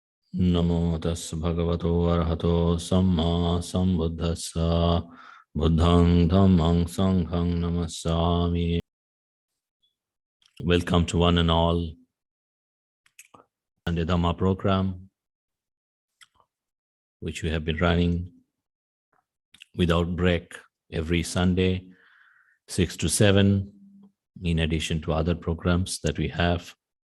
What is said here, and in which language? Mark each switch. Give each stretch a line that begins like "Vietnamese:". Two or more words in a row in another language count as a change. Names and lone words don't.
Pali: Namo tassa bhagavato arahato samma sambuddhassa buddhang dhammang sanghang namassami.
English: Welcome to one and all and the Dhamma program, which we have been running without break every Sunday, 6 to 7, in addition to other programs that we have.